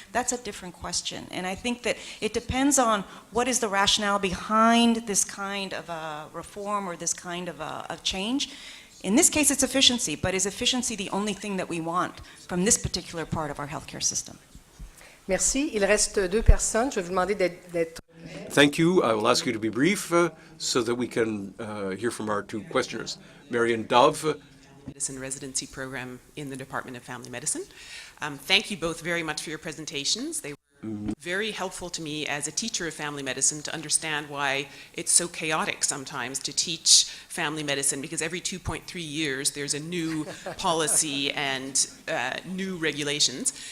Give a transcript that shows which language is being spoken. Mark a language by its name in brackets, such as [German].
[English] That's a different question. And I think that it depends on what is the rationale behind this kind of a reform or this kind of a change. In this case, it's efficiency, but is efficiency the only thing that we want from this particular part of our healthcare system? [French] Merci. Il reste deux personnes. Je vais vous demander d'être... [English] Thank you. I will ask you to be brief so that we can hear from our two questioners. Marion Dove. Medicine residency program in the Department of Family Medicine. Thank you both very much for your presentations. They were very helpful to me as a teacher of family medicine to understand why it's so chaotic sometimes to teach family medicine, because every 2.3 years there's a new policy and new regulations.